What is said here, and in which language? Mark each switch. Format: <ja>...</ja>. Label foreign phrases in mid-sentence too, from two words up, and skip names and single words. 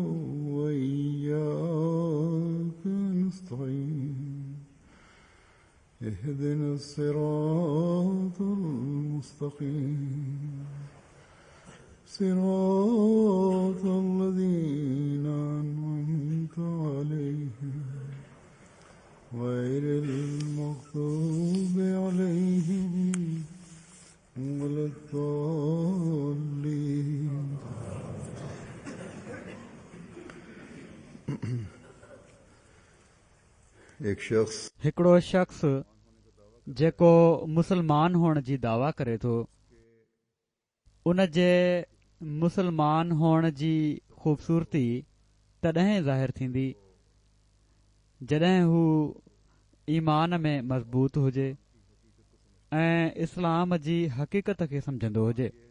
<ar>وإياك نستعين اهدنا الصراط المستقيم صراط الذين أنعمت عليهم غير المغضوب عليهم ولا الضالين.</ar> <sd>हिकिड़ो शख़्स जेको मुसलमान हुअण जी दावा करे थो उन जे मुसलमान हुअण जी ख़ूबसूरती तॾहिं ज़ाहिर थींदी जॾहिं हू ईमान में मज़बूत हुजे ऐं इस्लाम जी हक़ीक़त खे सम्झंदो हुजे.</sd>